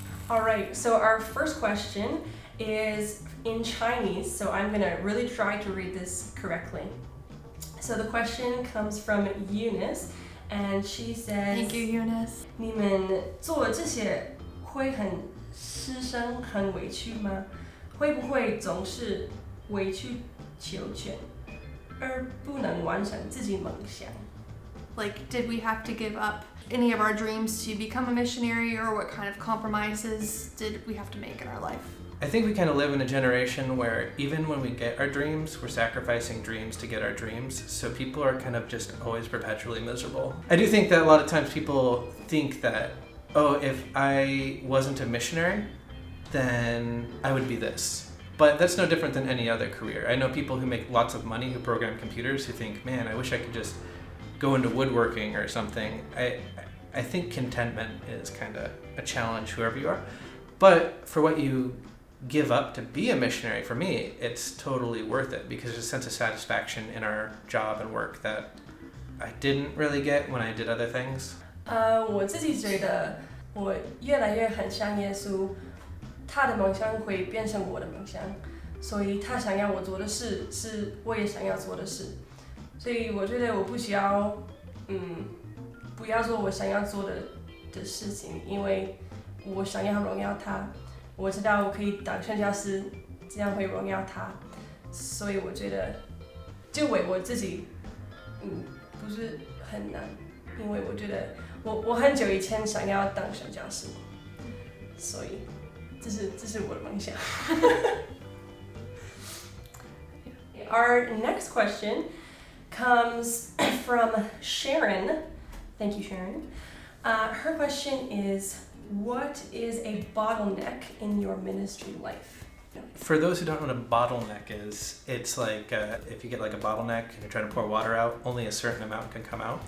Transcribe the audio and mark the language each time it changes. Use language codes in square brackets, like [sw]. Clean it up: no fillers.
[en] Alright, so our first question is in Chinese, so I'm going to really try to read this correctly. So the question comes from Eunice, and she says, Thank you, Eunice. [zh] 你们做这些会很牺牲很委屈吗？会不会总是委曲求全，而不能完成自己梦想？ [en] Like, did we have to give up any of our dreams to become a missionary, or what kind of compromises did we have to make in our life? I think we kind of live in a generation where even when we get our dreams, we're sacrificing dreams to get our dreams. So people are kind of just always perpetually miserable. I do think that a lot of times people think that, oh, if I wasn't a missionary, then I would be this. But that's no different than any other career. I know people who make lots of money who program computers who think, man, I wish I could just go into woodworking or something. I think contentment is kind of a challenge, whoever you are. But for what you give up to be a missionary, for me, it's totally worth it because there's a sense of satisfaction in our job and work that I didn't really get when I did other things. [zh] 我自己觉得我越来越很像耶稣，他的梦想会变成我的梦想，所以他想要我做的事是我也想要做的事，所以我觉得我不需要，不要做我想要做的事情，因为我想要荣耀他，我知道我可以当宣教师，这样会荣耀他，所以我觉得就为我自己，不是很难，因为我觉得我很久以前想要当宣教师，所以这是我的梦想。 [en] Our next question comes from Sharon. Thank you, Sharon. Her question is, what is a bottleneck in your ministry life? For those who don't know what a bottleneck is, it's like if you get like a bottleneck and you're trying to pour water out, only a certain amount can come out.